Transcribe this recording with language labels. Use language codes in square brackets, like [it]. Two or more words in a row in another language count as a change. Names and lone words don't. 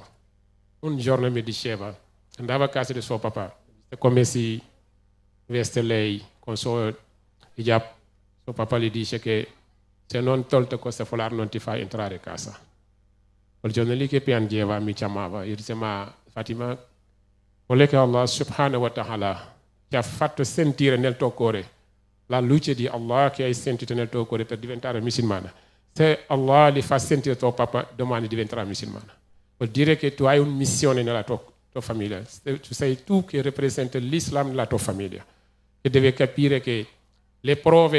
[it] Un giorno mi diceva, andava a casa di suo papà, è come si veste lei con suo hijab. Suo papà gli dice che se non tolto questo foulard non ti fa entrare a casa. Quel giorno lì che piangeva mi chiamava, io dicevo, ma Fatima, quello che [ar] الله سبحانه وتعالى [it] ti ha fatto sentire nel tuo cuore, la luce di Allah che hai sentito nel tuo cuore per diventare musulmana, se Allah li fa sentire tuo papà, domani diventerà musulmana. Vuol dire che tu hai una missione nella tua famiglia, sei tu che rappresenti l'Islam nella tua famiglia, e devi capire che le prove